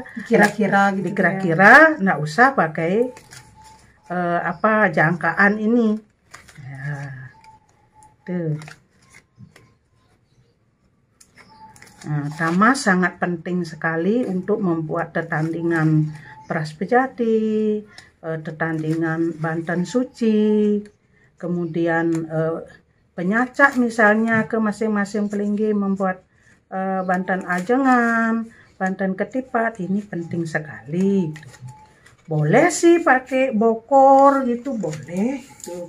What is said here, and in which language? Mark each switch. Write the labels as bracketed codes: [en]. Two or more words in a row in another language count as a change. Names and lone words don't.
[id] Kira-kira gitu. dikira-kira nggak usah pakai jangkaan ini. Ya, tuh. Nah, tamas sangat penting sekali untuk membuat tetandingan peras pejati, tetandingan Banten Suci, kemudian penyacak misalnya ke masing-masing pelinggi membuat Banten Ajengan, Banten Ketipat, ini penting sekali. Boleh sih pakai bokor gitu, boleh gitu.